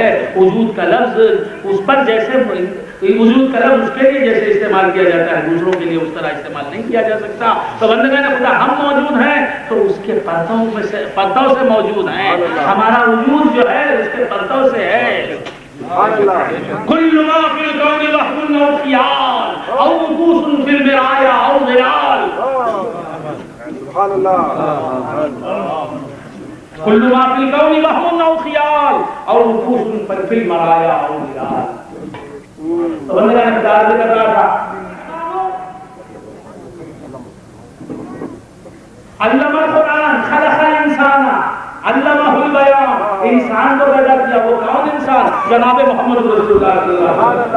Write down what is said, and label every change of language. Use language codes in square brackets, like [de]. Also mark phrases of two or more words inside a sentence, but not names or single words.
[ur] وجود کا لفظ اس پر جیسے وجود کا لفظ اس کے لیے جیسے استعمال کیا جاتا ہے، دوسروں کے لیے اس طرح استعمال نہیں کیا جا سکتا. تو بندگان خدا ہم موجود ہیں تو اس کے پردوں سے موجود ہیں، ہمارا وجود جو ہے اس کے پردوں سے ہے. [ar] کل ما فی الکون وهم او خیال او نفوس فی البرایا او ظلال. سبحان اللہ کل ما فی الکون وهم او خیال او نفوس فی المرایا او ہلال. [ur] تو بندہ نے خدا سے کر رہا تھا [ar] علم القرآن خلق الانسان علمہ البیان. [ur] انسان کو پیدا کیا، وہ کون انسان؟ جناب محمد رسول اللہ [ar] صلی اللہ علیہ وسلم.